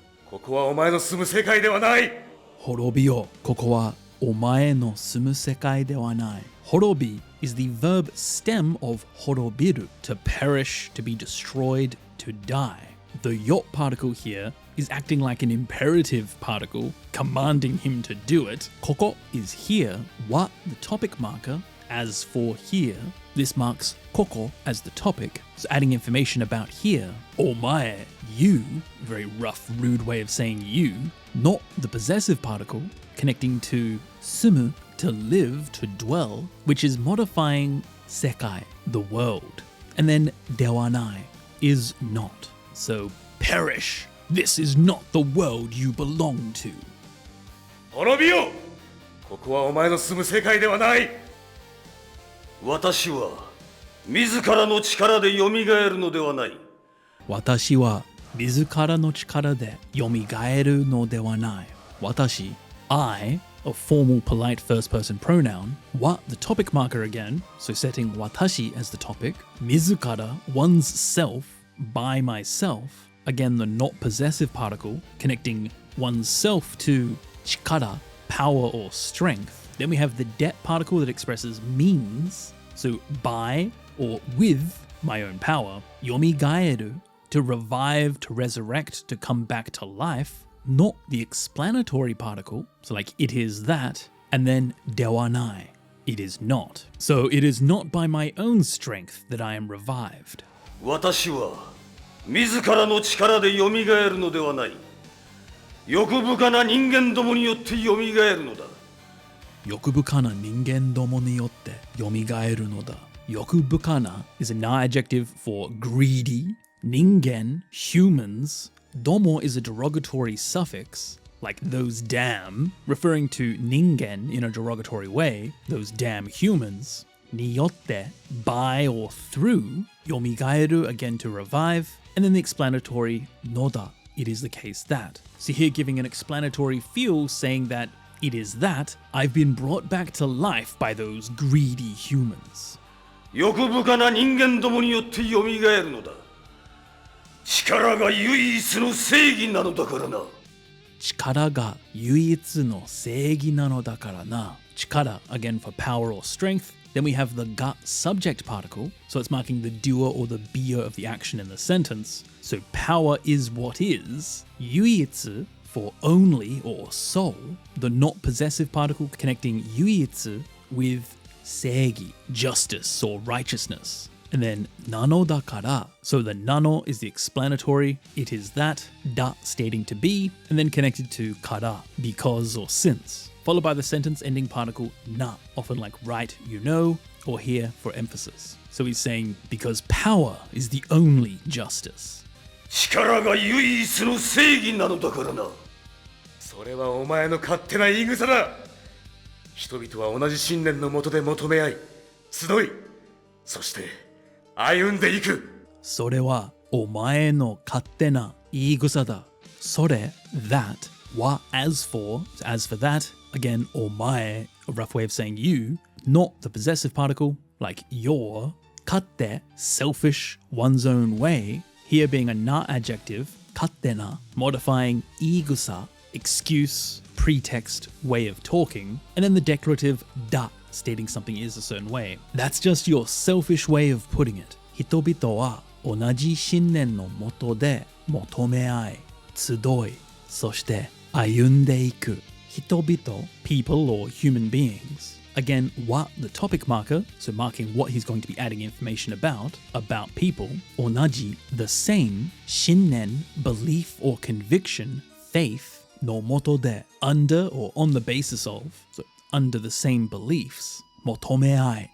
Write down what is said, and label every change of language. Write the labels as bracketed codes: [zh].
[ja] ここはお前の住む世界ではない。 Horobi-o! ここはお前の住む世界ではない。 [en] Horobi is the verb stem of horobiru, to perish, to be destroyed, to die. The yot particle here is acting like an imperative particle, commanding him to do it. Koko is here. Wa, the topic marker. As for here, this marks koko as the topic, so adding information about here. Omae, you, very rough, rude way of saying you, not the possessive particle, connecting to sumu, to live, to dwell, which is modifying sekai, the world. And then dewanai, is not. So perish, this is not the world you belong to. [ja] Horobi-o! ここはお前の住む世界ではない。私は自らの力で蘇るのではない。私は自らの力で蘇るのではない。 [en] 私、I, a formal polite first person pronoun, wa, the topic marker again, so setting watashi as the topic, 自ら, one's self, by myself, again the not possessive particle, connecting one's self to chikara, power or strength. Then we have the det particle that expresses means, so by or with my own power, yomigaeru, to revive, to resurrect, to come back to life, not the explanatory particle, so like it is that, and then dewanai, it is not. So it is not by my own strength that I am revived. [ja] 私は自らの力で蘇るのではない。欲深な人間どもによって蘇るのだ。欲深な人間どもによって蘇るのだ。 [en] 欲深な is a na adjective for greedy. Ningen, humans. Domo is a derogatory suffix, like those damn, referring to ningen in a derogatory way, those damn humans. Niyotte, by or through. Yomigaeru, again to revive. And then the explanatory noda, it is the case that. So here giving an explanatory feel, saying that it is that I've been brought back to life by those greedy humans. [ja] 欲深な人間どもによって蘇るのだ。力が唯一の正義なのだからな。力が唯一の正義なのだからな。 [en] 力, again for power or strength. Then we have the ga subject particle, so it's marking the doer or the beer of the action in the sentence. So power is what is. Yuitsu for only or soul, the not possessive particle connecting yuitsu with seigi, justice or righteousness. And then nano dakara, so the nano is the explanatory, it is that, da stating to be, and then connected to kara, because or since, followed by the sentence ending particle na, often like right, you know, or here for emphasis. So he's saying, because power is the only justice. [ja] 力が唯一の正義なのだからな。それはお前の勝手な言い草だ。人々は同じ信念のもとで求め合い、集い、そして歩んでいく。それはお前の勝手な言い草だ。 [en] それ that は as for that, again お前, a rough way of saying you, not the possessive particle like your, 勝手 selfish, one's own way, here being a na adjective, 勝手な modifying 言い草, excuse, pretext, way of talking, and then the declarative da stating something is a certain way. That's just your selfish way of putting it. [ja] 人々は同じ信念のもとで求め合い、集い、そして歩んでいく。 [en] 人々, people or human beings. Again, what the topic marker, so marking what he's going to be adding information about people, 同じ, the same, 信念, belief or conviction, faith, の下で, under or on the basis of, so under the same beliefs, 求め合い.